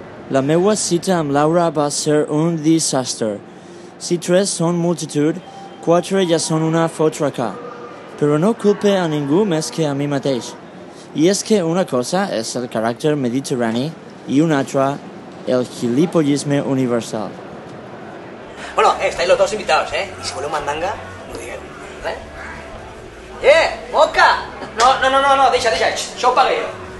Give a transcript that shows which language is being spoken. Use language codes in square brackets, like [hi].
[ca] La meva cita amb Laura va ser un desastre. Si 3 són multitud, 4 ja són una fotraca. Però no culpe a ningú més que a mi mateix. I és que una cosa és el caràcter mediterrani i una altra el gilipollisme universal. [es] Bueno, estáis los dos invitados, ¿eh? Y si vuelve un mandanga, no digan, ¿eh? ¡Moca! [ca] No, deixa, això ho pagué jo.